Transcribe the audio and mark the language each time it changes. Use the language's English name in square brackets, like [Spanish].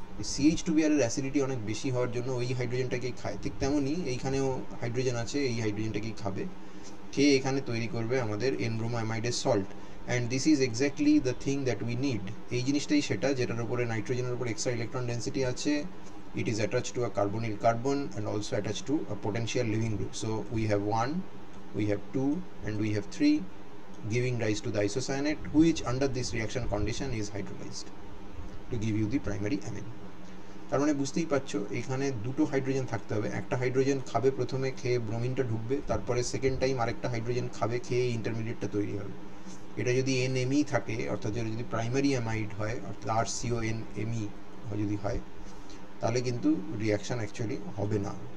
[Bangla] CH2Br এর acidity অনেক বেশি হওয়ার জন্য ওই হাইড্রোজেনটাকেই খায়। ঠিক তেমনই এইখানেও হাইড্রোজেন আছে, এই হাইড্রোজেনটাকেই খাবে, খেয়ে এখানে তৈরি করবে আমাদের [English] N-bromo amide salt, and this is exactly the thing that we need. [Bangla] এই জিনিসটাই সেটা যেটার উপরে নাইট্রোজেনের উপর এক্সট্রা ইলেকট্রন ডেন্সিটি আছে। [English] It is attached to a carbonyl carbon and also attached to a potential leaving group. So we have 1, we have 2, and we have 3, giving rise to the isocyanate, which under this reaction condition is hydrolyzed to give you the primary amine. [Bangla] তার মানে বুঝতেই পারছো এখানে দুটো hydrogen থাকতে হবে। একটা hydrogen খাবে প্রথমে, খেয়ে ব্রোমিনটা ঢুকবে, তারপরে সেকেন্ড টাইম আরেকটা হাইড্রোজেন খাবে, খেয়ে ইন্টারমিডিয়েটটা তৈরি হবে। এটা যদি NMe থাকে, অর্থাৎ যেটা যদি প্রাইমারি অ্যামাইড হয়, অর্থাৎ RCONMe যদি হয়, তাহলে কিন্তু রিয়াকশান অ্যাকচুয়ালি হবে না।